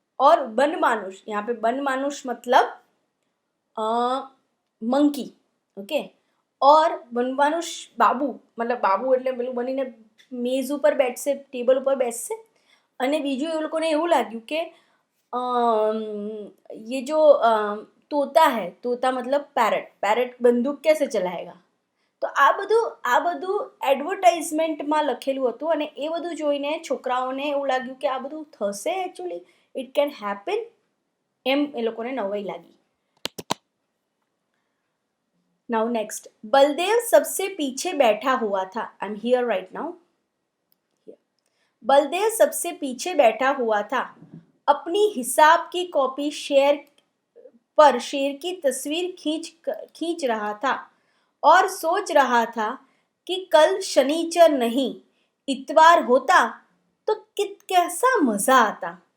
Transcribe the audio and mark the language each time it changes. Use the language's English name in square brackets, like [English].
[Hindi] और बनमानुष, यहाँ पे बनमानुष मतलब मंकी. ओके [Gujarati] और બનવાનું બાબુ, મતલબ બાબુ એટલે પેલું બનીને મેઝ ઉપર બેસશે, ટેબલ ઉપર બેસશે. અને બીજું એ લોકોને એવું લાગ્યું કે [Hindi] ये जो तोता है, तोता मतलब पैरट, पैरट बंदूक कैसे चलाएगा. [Gujarati] તો આ બધું એડવર્ટાઇઝમેન્ટમાં લખેલું હતું અને એ બધું જોઈને છોકરાઓને એવું લાગ્યું કે આ બધું થશે એકચ્યુઅલી, [English] it can happen, [Gujarati] એમ એ લોકોને નવાઈ લાગી. [Hindi] नाउ नेक्स्ट, बलदेव सबसे पीछे बैठा हुआ था. [English] I am here right now. [Hindi] Baldev सबसे पीछे बैठा हुआ था. अपनी हिसाब की कॉपी पर शेर की तस्वीर खींच रहा था और सोच रहा था कि कल शनिचर नहीं इतवार होता तो कैसा मजा आता.